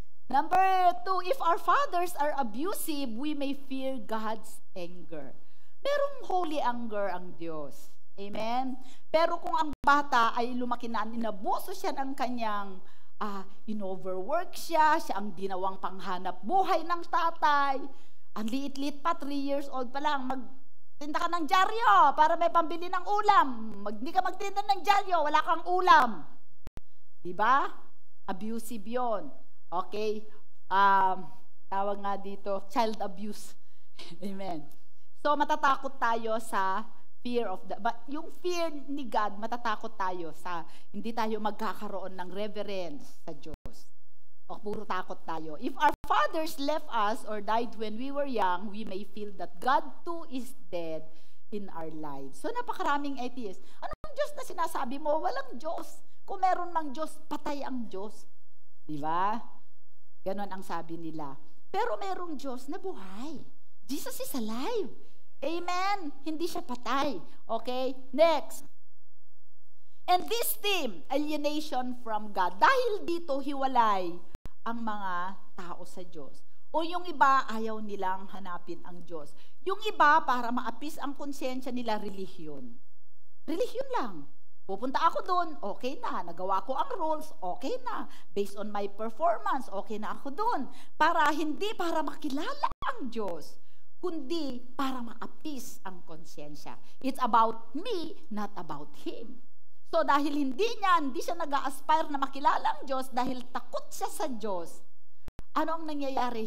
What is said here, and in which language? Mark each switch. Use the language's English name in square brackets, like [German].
[English] Number 2, if our fathers are abusive, we may fear God's anger. [Filipino] Merong holy anger ang Diyos. Amen? Pero kung ang bata ay lumaki na, inabuso siya ng kanyang, in-overwork siya ang ginawang panghanap buhay ng tatay, ang liit-liit pa, 3 years old pa lang, magtinda ka ng dyaryo para may pambili ng ulam. Hindi ka magtinda ng dyaryo, wala kang ulam. Diba? Abusive yon. Okay? Tawag nga dito, child abuse. Amen. So, matatakot tayo sa fear of but yung fear ni God, matatakot tayo sa hindi tayo magkakaroon ng reverence sa Diyos. O puro takot tayo. [English] If our fathers left us or died when we were young, we may feel that God too is dead in our lives. [Filipino] So, napakaraming atheists. Anong Diyos na sinasabi mo? Walang Diyos. Kung meron mang Diyos, patay ang Diyos. Diba? Ganon ang sabi nila. Pero merong Diyos na buhay. [English] Jesus is alive. Amen? [Filipino] Hindi siya patay. [English] Okay? Next. And this theme, alienation from God. [Filipino] Dahil dito, hiwalay ang mga tao sa Diyos. O yung iba, ayaw nilang hanapin ang Diyos. Yung iba, para maapis ang konsensya nila, relihiyon. Relihiyon lang. Pupunta ako doon, okay na. Nagawa ko ang rules, okay na. [English] Based on my performance, [Filipino] okay na ako doon. Hindi para makilala ang Diyos, kundi para maapis ang konsyensya. [English] It's about me, not about Him. [Filipino] So dahil hindi siya nag-a-aspire na makilala ang Diyos, dahil takot siya sa Diyos, ano ang nangyayari?